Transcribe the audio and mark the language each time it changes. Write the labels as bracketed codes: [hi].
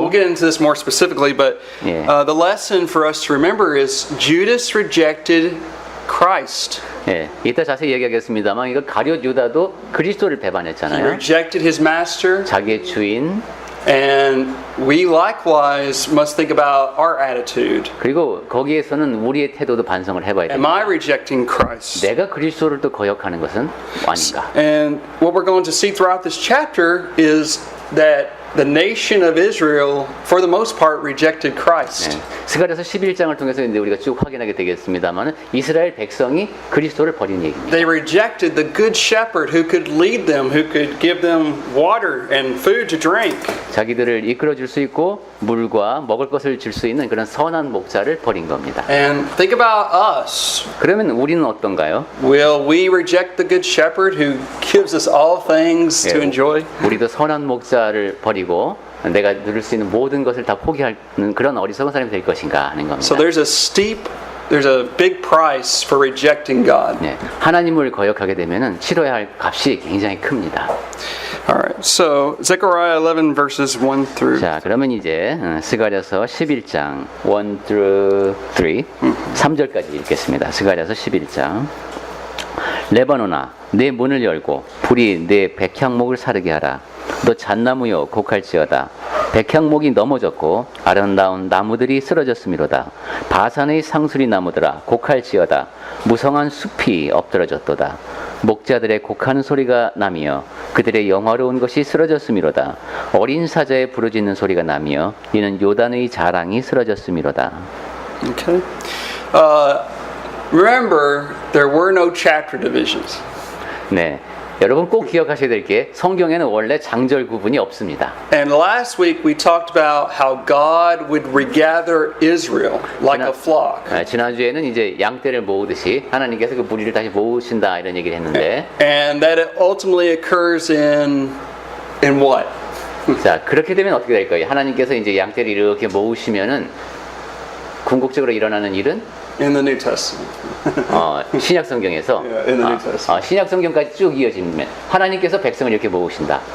[en] we'll get into this more specifically, but the lesson for us to remember is Judas rejected Christ. [ko] 예, 이따 자세히 얘기하겠습니다만 이거 가룟 유다도 그리스도를 [en] He [ko] 배반했잖아요. [en] rejected his master. [ko] 자기의 주인. [en] And we likewise must think about our attitude. [ko] 그리고 거기에서는 우리의 태도도 반성을 해봐야 [en] Am [ko] 됩니다. [en] I rejecting Christ? [ko] 내가 그리스도를 또 거역하는 것은 아닌가? [en] And what we're going to see throughout this chapter is that the nation of Israel, for the most part, rejected Christ. [ko] 네. 스가랴서 11장을 통해서 이제 우리가 쭉 확인하게 되겠습니다만 이스라엘 백성이 그리스도를 버린 얘기입니다. [en] They rejected the good shepherd who could lead them, who could give them water and food to drink. [ko] 자기들을 이끌어 줄 수 있고 물과 먹을 것을 줄 수 있는 그런 선한 목자를 버린 겁니다. [en] And think about us. [ko] 그러면 우리는 어떤가요? [en] Will we reject the good shepherd who gives us all things to enjoy? [ko] 우리도 선한 목자를 버리고 내가 누릴 수 있는 모든 것을 다 포기하는 그런 어리석은 사람이 될 것인가 하는 겁니다. [en] So there's a big price for rejecting God. [ko] 네, 하나님을 거역하게 되면은 치러야 할 값이 굉장히 큽니다. [en] Alright, so Zechariah 11 verses 1 through. [ko] 자, 그러면 이제 스가랴서 11장 1 [en] through [ko] 3, 3절까지 읽겠습니다. 스가랴서 11장. 레바논아, 내 문을 열고 불이 내 백향목을 사르게 하라. 너 잣나무여 곡할지어다. 백향목이 넘어졌고 아름다운 나무들이 쓰러졌음이로다. 바산의 상수리 나무들아 곡할지어다. 무성한 숲이 엎드러졌도다. 목자들의 곡하는 소리가 나며 그들의 영화로운 것이 쓰러졌음이로다. 어린 사자의 부르짖는 소리가 나며 이는 요단의 자랑이 쓰러졌음이로다. [en] Okay. Remember, there were no chapter divisions. [ko] 네, 여러분 꼭 기억하셔야 될 게 성경에는 원래 장절 구분이 없습니다. [en] And last week we talked about how God would regather Israel like a flock. [ko] 지난주에는 이제 양떼를 모으듯이 하나님께서 그 무리를 다시 모으신다 이런 얘기를 했는데 [en] And that it ultimately occurs in what? [ko] 자, 그렇게 되면 어떻게 될 거예요? 하나님께서 이제 양떼를 이렇게 모으시면은 궁극적으로 일어나는 일은 [en] In the New Testament. [ko] 신약 성경에서 [en] Yeah, in the New Testament. [ko] 신약 성경까지 쭉 이어지면 하나님께서 백성을 이렇게 모으신다.